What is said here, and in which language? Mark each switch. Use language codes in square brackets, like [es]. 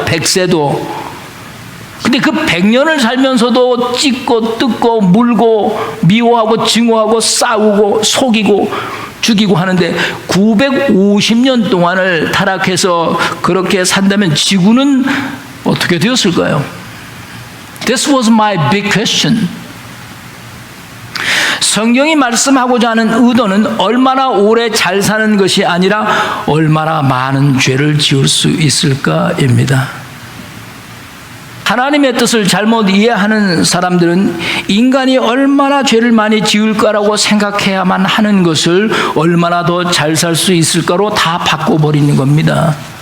[ko] 100세도. 근데 그 100년을 살면서도 찢고 뜯고 물고 미워하고 증오하고 싸우고 속이고 죽이고 하는데 950년 동안을 타락해서 그렇게 산다면 지구는 어떻게 되었을까요? [en] This was my big question. [ko] 성경이 말씀하고자 하는 의도는 얼마나 오래 잘 사는 것이 아니라 얼마나 많은 죄를 지을 수 있을까입니다. 하나님의 뜻을 잘못 이해하는 사람들은 인간이 얼마나 죄를 많이 지을까라고 생각해야만 하는 것을 얼마나 더 잘 살 수 있을까로 다 바꿔버리는 겁니다.